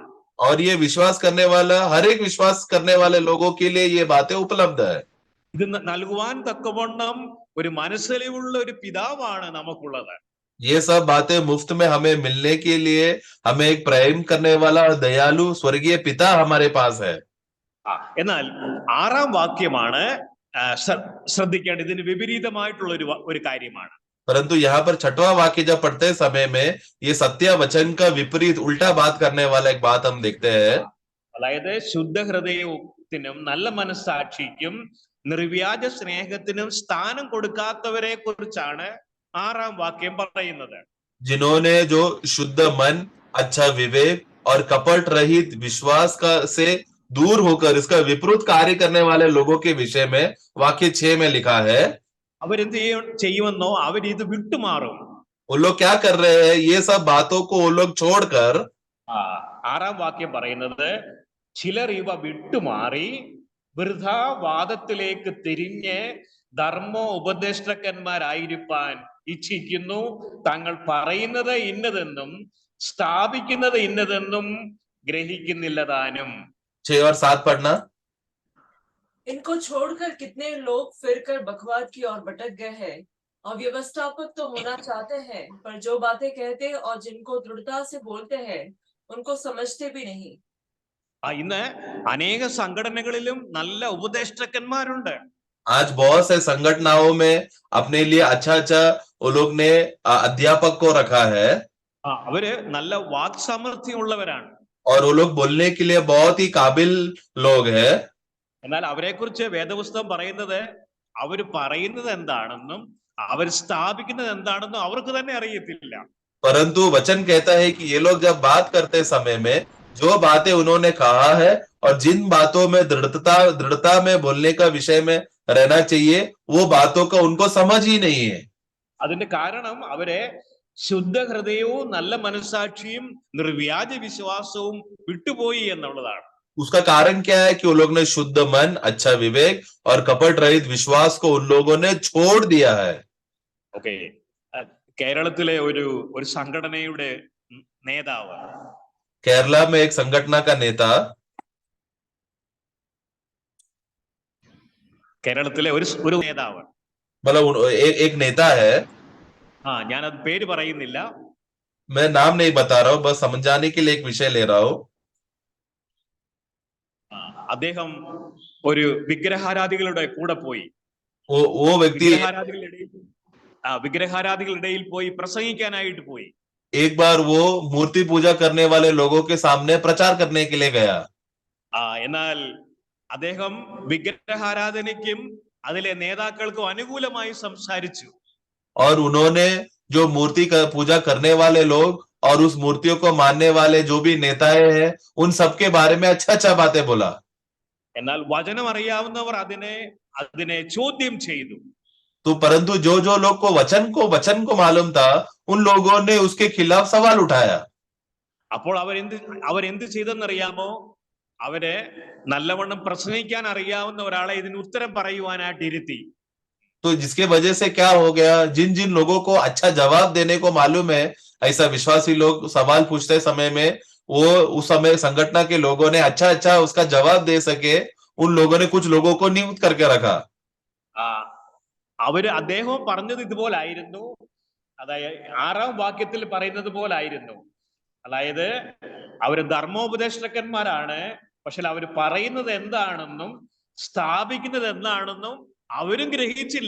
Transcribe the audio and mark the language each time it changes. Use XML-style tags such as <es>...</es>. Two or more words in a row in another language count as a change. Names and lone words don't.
<hi>और ये विश्वास करने वाला हर एक विश्वास करने वाले लोगों के लिए ये बातें उपलब्ध है.</hi> <ml>ഇത് നൽകുവാൻ തക്കവണ്ണം ഒരു മനസ്സലിവുള്ള ഒരു പിതാവാണ് നമുക്കുള്ളത്.</ml> <hi>ये सब बातें मुफ्त में हमें मिलने के लिए हमें एक प्रेम करने वाला दयालु स्वर्गीय पिता हमारे पास है.</hi> <ml>എന്നാൽ 6ാം വാക്യമാണ് ശ്രദ്ധിക്കേണ്ടത്. ഇതിന് വിപരീതമായിട്ടുള്ള ഒരു കാര്യമാണ്.</ml> <hi>परंतु यहाँ पर छठवां वाक्य जब पढ़ते समय में ये सत्य वचन का विपरीत उल्टा बात करने वाला एक बात हम देखते हैं।</hi> <ml>അതായത് ശുദ്ധഹൃദയത്തിനും നല്ല മനസ്സാക്ഷിക്കും നിർവ്യാജ സ്നേഹത്തിനും സ്ഥാനം കൊടുക്കാത്തവരെ കുറിച്ചാണ് 6-ാം വാക്യം പറയുന്നത്.</ml> <hi>जिन्होंने जो शुद्ध मन, अच्छा विवेक और कपट रहित विश्वास का से दूर होकर इसका विपरीत कार्य करने वाले लोगों के विषय में वाक्य 6 में लिखा है।</hi> <ml>അവരെന്ത് ചെയ്യുമെന്നോ അവരിത് വിട്ടുമാറും.</ml> <hi>वो लोग क्या कर रहे हैं? ये सब बातों को वो लोग छोड़कर</hi> <ml>6-ാം വാക്യം പറയുന്നത് ചിലർ ഇവ വിട്ടുമാറി വൃഥാവാദത്തിലേക്ക് തിരിഞ്ഞ് ധർമ്മോപദേഷ്ടക്കന്മാരായിരിക്കാൻ ഇച്ഛിക്കുന്നു. തങ്ങൾ പറയുന്നത് ഇന്നതെന്നും സ്ഥാപിക്കുന്നത് ഇന്നതെന്നും ഗ്രഹിക്കുന്നില്ലതാനും.</ml> <hi>6 और 7 पढ़ना। इनको छोड़कर कितने लोग फिरकर बकवाद की ओर भटक गए हैं और व्यवस्थापक तो होना चाहते हैं, पर जो बातें कहते और जिनको दृढ़ता से बोलते हैं उनको समझते भी नहीं.</hi> <ml>ഇന്ന് അനേക സംഘടനകളിലും നല്ല ഉപദേഷ്ടക്കന്മാരുണ്ട്.</ml> <hi>आज बहुत से संगठनों में अपने लिए अच्छा अच्छा वो लोग ने अध्यापक को रखा है</hi> <ml>അവര് നല്ല വാക് സാമർഥ്യമുള്ളവരാണ്.</ml> <hi>और वो लोग बोलने के लिए बहुत ही काबिल लोग हैं।</hi> <ml>എന്നാൽ അവരെ കുറിച്ച് വേദപുസ്തകം പറയുന്നത് അവർ പറയുന്നത് എന്താണെന്നും അവർ സ്ഥാപിക്കുന്നത് എന്താണെന്നും അവർക്ക് തന്നെ അറിയത്തില്ല.</ml> <hi>परंतु वचन कहता है कि ये लोग जब बात करते समय में जो बातें उन्होंने कहा है और जिन बातों में दृढ़ता में बोलने का विषय में रहना चाहिए वो बातों का उनको समझ ही नहीं है.</hi> <ml>അതിന്റെ കാരണം അവരെ ശുദ്ധ ഹൃദയവും നല്ല മനസ്സാക്ഷിയും നിർവ്യാജ വിശ്വാസവും വിട്ടുപോയി എന്നുള്ളതാണ്.</ml> <hi>उसका कारण क्या है कि वो लोग ने शुद्ध मन, अच्छा विवेक और कपट रहित विश्वास को उन लोगों ने छोड़ दिया है.</hi> <ml>ഓക്കെ, കേരളത്തിലെ ഒരു സംഘടനയുടെ നേതാവ്,</ml> <hi>केरला में एक संगठन का नेता,</hi> <ml>കേരളത്തിലെ ഒരു നേതാവ്,</ml> <hi>मतलब एक नेता है,</hi> <ml>ഞാനത് പേര് പറയുന്നില്ല,</ml> <hi>मैं नाम नहीं बता रहा हूं, बस समझाने के लिए एक विषय ले रहा हूं.</hi> <ml>അദ്ദേഹം ഒരു വിഗ്രഹാരാധികളുടെ കൂടെ പോയി</ml> <hi>वो व्यक्ति</hi> <ml>വിഗ്രഹാരാധികളുടെ പോയി പ്രസംഗിക്കാനായിട്ട് പോയി.</ml> <hi>एक बार वो मूर्ति पूजा करने वाले लोगों के सामने प्रचार करने के लिए गया.</hi> <ml>എന്നാൽ അദ്ദേഹം വിഗ്രഹാരാധനയ്ക്കും അതിലെ നേതാക്കൾക്കും അനുകൂലമായി സംസാരിച്ചു.</ml> <hi>और उन्होंने जो मूर्ति का पूजा करने वाले लोग और उस मूर्तियों को मानने वाले जो भी नेताएं हैं उन सबके बारे में अच्छा अच्छा बातें बोला.</hi> <ml>എന്നാൽ വചനം അറിയാവുന്നവർ അതിനെ ചോദ്യം ചെയ്തു.</ml> <hi>तो परंतु जो जो लोग को वचन को मालूम था उन लोगों ने उसके खिलाफ सवाल उठाया.</hi> <ml>അപ്പോൾ അവരെന്ത് ചെയ്തെന്നറിയാമോ? അവരെ നല്ലവണ്ണം പ്രസംഗിക്കാൻ അറിയാവുന്ന ഒരാളെ ഇതിന് ഉത്തരം പറയുവാനായിട്ട് ഇരുത്തി.</ml> <hi>तो जिसके वजह से क्या हो गया, जिन जिन लोगों को अच्छा जवाब देने को मालूम है, ऐसा विश्वासी लोग सवाल पूछते समय में वो उस समय संगठन के लोगों ने अच्छा अच्छा उसका जवाब दे सके उन लोगों ने कुछ लोगों को नियुक्त करके रखा.</hi> <ml>അദ്ദേഹം പറഞ്ഞത് ഇതുപോലായിരുന്നു. അതായത് 6-ാം വാക്യത്തിൽ പറയുന്നത് പോലായിരുന്നു. അതായത് അവര് ധർമ്മോപദേഷ്ടക്കന്മാരാണ്, പക്ഷെ അവർ പറയുന്നത് എന്താണെന്നും സ്ഥാപിക്കുന്നത് എന്താണെന്നും അവരും ഗ്രഹിച്ചില്ല.</ml>